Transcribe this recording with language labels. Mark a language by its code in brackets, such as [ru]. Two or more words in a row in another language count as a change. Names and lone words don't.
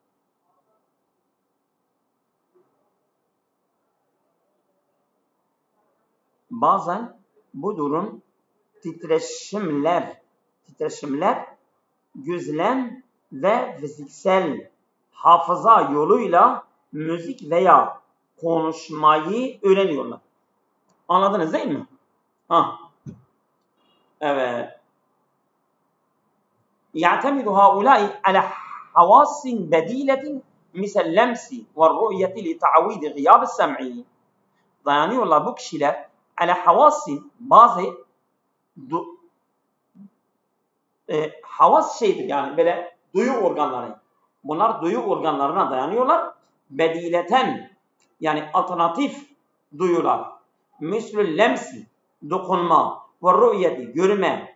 [tr] Bazen bu durum titreşimler, gözlem ve fiziksel hafıza yoluyla müzik veya konuşmayı öğreniyorlar. Anladınız değil mi? Evet. [ar] يعتمد هؤلاء على حواس بديلة مثل اللمس والرؤية لتعويض غياب السمع. [tr] Dayanıyorlar bu kişiler [ar] على حواس [tr] bazı havas şeydir yani böyle duyu organları. Bunlar duyu organlarına dayanıyorlar. Bedileten yani alternatif duyular. [ar] مثل اللمس [tr] dokunma ve rü'yeti görme.